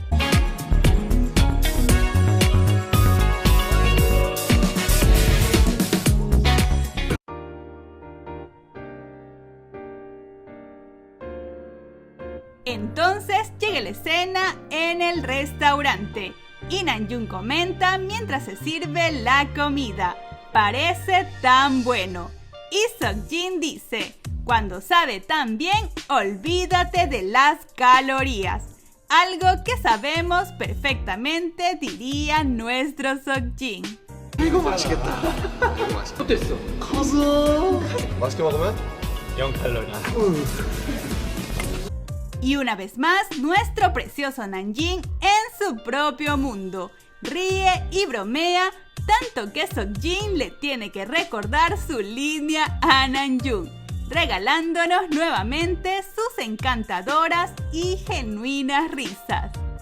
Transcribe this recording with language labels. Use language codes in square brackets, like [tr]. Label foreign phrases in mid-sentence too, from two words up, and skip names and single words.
[es] Entonces llega la escena en el restaurante y Namjoon comenta mientras se sirve la comida: parece tan bueno. Y Seokjin dice: cuando sabe tan bien, olvídate de las calorías. Algo que sabemos perfectamente, diría nuestro Seokjin. [ko] 이거 맛있겠다. 어땠어? 맛있게 먹으면 0칼로리. [es] Y una vez más, nuestro precioso Nanjing en su propio mundo. Ríe y bromea, tanto que Seokjin le tiene que recordar su línea a Namjoon, regalándonos nuevamente sus encantadoras y genuinas risas.